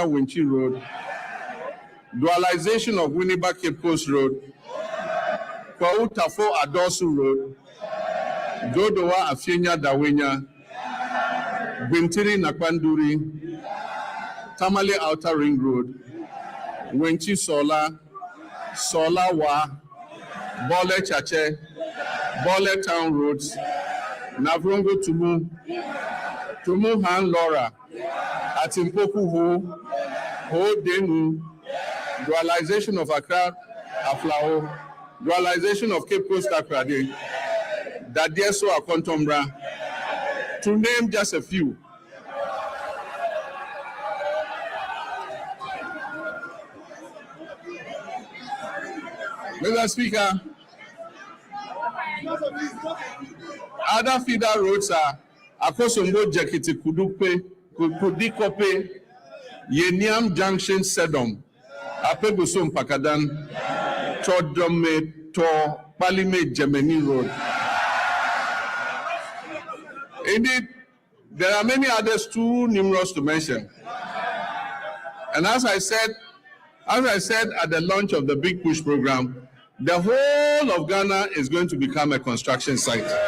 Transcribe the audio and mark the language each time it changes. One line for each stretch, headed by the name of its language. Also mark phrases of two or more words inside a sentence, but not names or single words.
English: Winchi Road, dualization of Winneba Cape Coast Road, Kwau Tafo Adosu Road, Dodowa Afienya Dawenya, Bintiri Nakbanduri, Tamale Outer Ring Road, Wenchi Sola, Sola Wa, Bole Chache, Bole Town Roads, Navrongo Tumu Han Laura, Atimpoku Ho Denu, dualization of Accra, Aflao, dualization of Cape Coast Akrade, Dadieso Akontombra, to name just a few. Mr. Speaker, other feeder roads are Akosombo Jekiti Kudupe, Kudikope, Yeniam Junction Sedom, Apebusum Pakadan, Chodome to Palime Gemini Road. Indeed, there are many others too numerous to mention. And as I said at the launch of the Big Push program, the whole of Ghana is going to become a construction site.